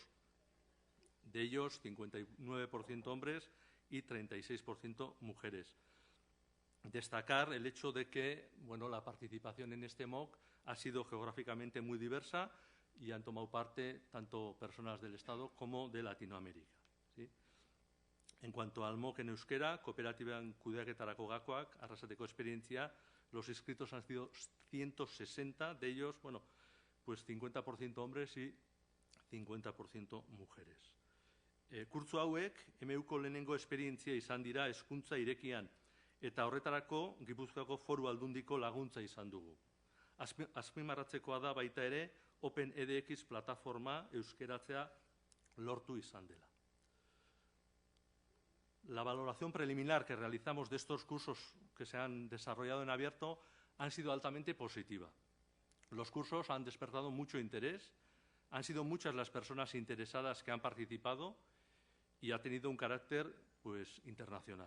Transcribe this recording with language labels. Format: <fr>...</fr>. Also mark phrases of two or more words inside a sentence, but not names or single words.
<es>De ellos, 59% hombres y 36% mujeres. Destacar el hecho de que la participación en este MOOC ha sido geográficamente muy diversa y han tomado parte tanto personas del Estado como de Latinoamérica, ¿sí? En cuanto al MOOC en euskera,</es> <eu>kooperatiban kudeaketarako gakoak, Arrasateko experiencia,</eu> <es>los inscritos han sido 160, de ellos, 50% hombres y 50% mujeres.</es> <eu>Kurtso hauek, MUko lehenengo esperientzia izan dira hezkuntza irekian, eta horretarako Gipuzkoako Foru Aldundiko laguntza izan dugu. Azpimarratzekoa da baita ere, OpenEDX plataforma euskeratzea lortu izan dela.</eu> <es>La valoración preliminar que realizamos de estos cursos que se han desarrollado en abierto han sido altamente positiva. Los cursos han despertado mucho interés, han sido muchas las personas interesadas que han participado y ha tenido un carácter internacional.</es>